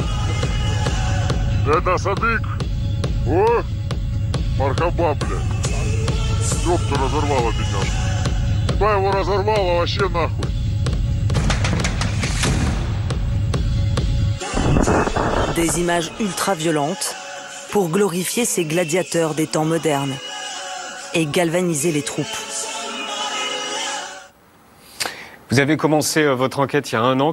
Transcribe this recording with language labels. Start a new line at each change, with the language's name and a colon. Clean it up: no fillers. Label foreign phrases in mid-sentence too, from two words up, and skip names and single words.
Russian: Это Садык. О, мархаба, блядь. Ёпта разорвала бедняжку. Куда его разорвало вообще нахуй?
French: Des images ultra-violentes pour glorifier ces gladiateurs des temps modernes et galvaniser les troupes. Vous avez commencé votre enquête il y a 1 an.